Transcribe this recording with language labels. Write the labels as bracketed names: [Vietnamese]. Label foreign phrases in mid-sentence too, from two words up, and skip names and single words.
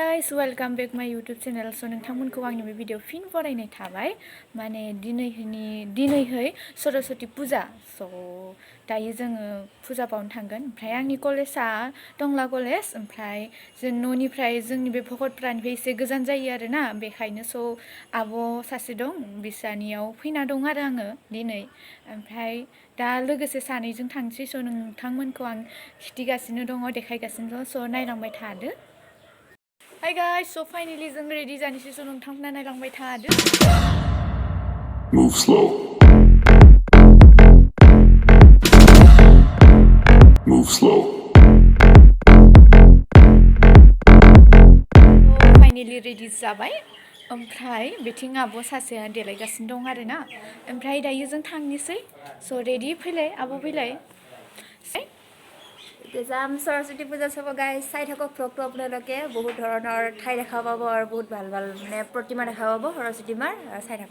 [English] welcome back my YouTube channel [Bodo] सो नोंथांमोनखौ आंनि बे भिडिअ फिन बरायनाय थाबाय माने दिनैहै सरस्वती पुजा सो दायो जोङो पुजा बावनो थांगोन ओमफ्राय आंनि कलेजआ टंला कलेज ओमफ्राय जों न'निफ्राय जोंनि बे भकतपारानिफ्राय एसे गोजान जायो आरोना बेखायनो सो आब' सासे दं बिसानियाव फैना दं आरो आङो दिनै ओमफ्राय दा लोगोसे सानैजों थांसै सो नोंथांमोनखौ आं खिथिगासिनो दङ देखायगासिनो दङ सो नायलांबाय थादो। [English] Hi guys, so finally [Bodo] जों ready जानोसै so नोंथांमोना नायलांबाय थादो। [English] Move slow. Move slow. Finally ready [Bodo] जाबाय ओमफ्राय बिथिं आब' सासेया देलायगासिनो दं आरोना ओमफ्राय दायो जों थांनोसै so ready फैलाय आब' फैलाय [Assamese] যাম সৰস্বতী পূজা চাব গাইজ চাই থাকক ফ্ৰকটোকে বহুত ধৰণৰ ঠাই দেখা পাব আৰু বহুত ভাল ভাল মানে প্ৰতিমা দেখা পাব সৰস্বতী মাৰ চাই থাকক